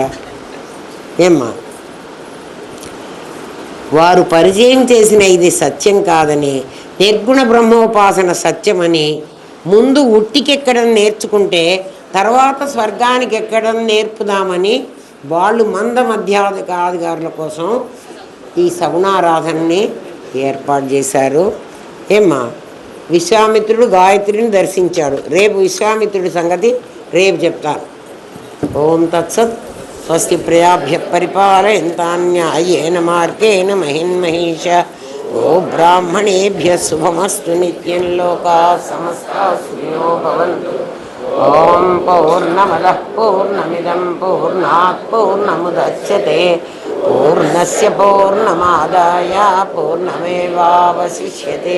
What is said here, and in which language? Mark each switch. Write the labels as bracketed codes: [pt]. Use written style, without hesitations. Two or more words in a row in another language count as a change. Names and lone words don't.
[te] ఏమ్మా, వారు పరిచయం చేసిన ఇది సత్యం కాదని, నిర్గుణ బ్రహ్మోపాసన సత్యమని, ముందు ఉట్టికెక్కడం నేర్చుకుంటే తర్వాత స్వర్గానికి ఎక్కడం నేర్పుదామని వాళ్ళు మంద మధ్యాధికారుల కోసం ఈ సగుణారాధనని ఏర్పాటు చేశారు. ఏమ్మా, విశ్వామిత్రుడు గాయత్రిని దర్శించాడు. రేపు విశ్వామిత్రుడి సంగతి రేపు చెప్తాను. ఓం తత్సత్. [sa] స్వస్తి ప్రజాభ్య పరిపాలయంతాన్యాయేన మార్గేణ మహిన్మహేష ब्राह्मणेभ्यः शुभमस्तु नित्यं लोकाः समस्ताः सुखिनो भवन्तु। ॐ पूर्णमदः पूर्णमिदं पूर्णात् पूर्णमुदच्यते पूर्णस्य पूर्णमादाय पूर्णमेवावशिष्यते।